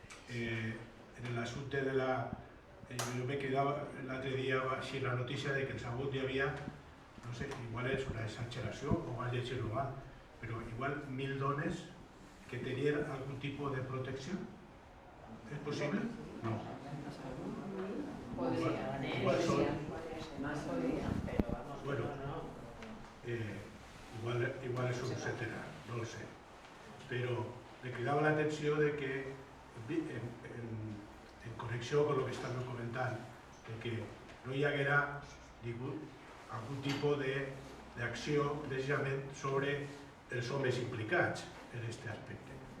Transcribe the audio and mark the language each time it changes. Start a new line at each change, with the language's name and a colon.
Catalan: En l'assumpte de la... Jo me quedava l'altre dia així la notícia de que el Sagut hi havia, no sé, igual és una exageració o vaig llegir-ho mal, però igual 1.000 dones que tenien algun tipus de protecció.
Spanish: ¿Es posible? No. Podrían, más podrían, pero vamos, bueno, no. Igual es un centenar. no lo sé.
Catalan: Però me cridava l'atenció de que, en connexió amb el que estàvem comentant, de que no hi haguera algun tipus d'acció precisament sobre els homes implicats en aquest aspecte.